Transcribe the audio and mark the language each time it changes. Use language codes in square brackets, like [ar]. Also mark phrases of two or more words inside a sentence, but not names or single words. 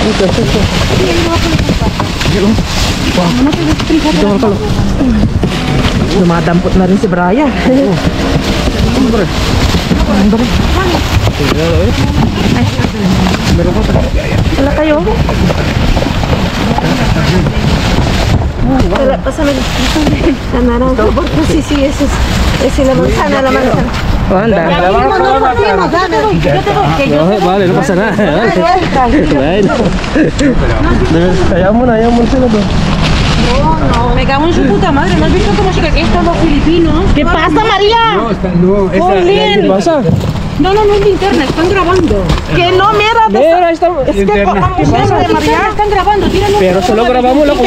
[tl] Dumadampot na rin si Brian. Hombre. Meron ka pa. Wala kayo? Wala, [es] pásame. La naranja, porque sí, ese es la manzana, la manzana. Anda. No, vale, no pasa nada. Bueno. [tl] Hayaan mo na sila doon. [es] Me cago en su puta madre, ¿no has visto cómo se están los filipinos? ¿Qué pasa, María? No, esa. ¿Qué pasa? No es linterna, están grabando. Que no, mira, Mira, ahí está. es que Linterna. ¿qué pasa, María? Están grabando, tíranos. Pero solo grabamos la